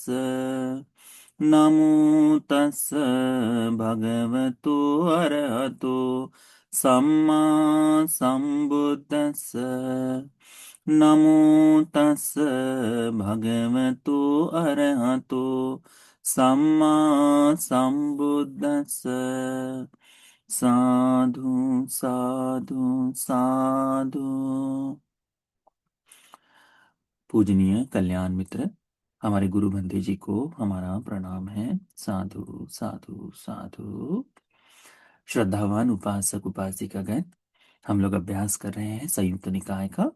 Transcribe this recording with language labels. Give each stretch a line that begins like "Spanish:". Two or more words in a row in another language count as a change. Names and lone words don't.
Pali: नमो तस् भगवतो अरहतो सम्मा संबुद्दस्स। नमो तस् भगवतो अरहतो सम्मा संबुद्दस्स। साधु साधु साधु।
Hindi: पूजनीय कल्याण मित्र, हमारे गुरु बंदे जी को हमारा प्रणाम है।
Pali: साधु साधु साधु।
Hindi: श्रद्धावान उपासक उपासिकागण, हम लोग अभ्यास कर रहे हैं संयुक्त निकाय का।